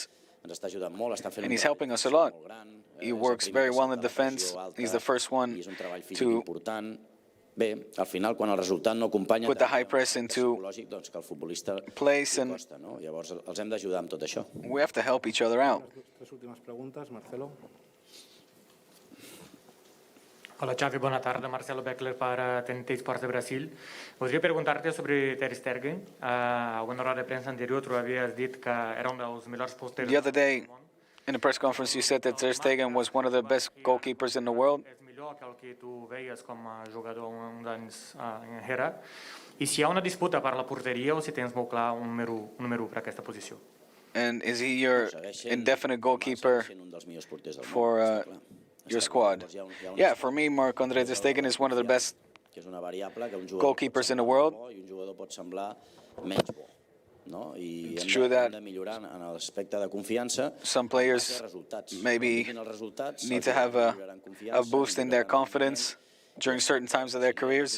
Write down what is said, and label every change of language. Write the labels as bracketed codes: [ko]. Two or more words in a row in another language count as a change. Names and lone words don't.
[en] And he's helping us a lot. He works very well in defense. He's the first one to put the high press into place, and we have to help each other out. [ca] Hola Xavi, bona tarda. Marcelo Beckler [es] para TNT Sports de Brasil. [ca] Voldria preguntar-te sobre Ter Stegen. A una roda de premsa anterior tu havies dit que era un dels millors porters. [en] The other day, in the press conference, you said that Ter Stegen was one of the best goalkeepers in the world. [ca] Millor que el que tu veies com a jugador uns anys enrere. I si hi ha una disputa per la porteria o si tens molt clar un número per aquesta posició. [en] And is he your indefinite goalkeeper for your squad? Yeah, for me, Marc-André Ter Stegen is one of the best goalkeepers in the world. It's true that some players maybe need to have a boost in their confidence during certain times of their careers.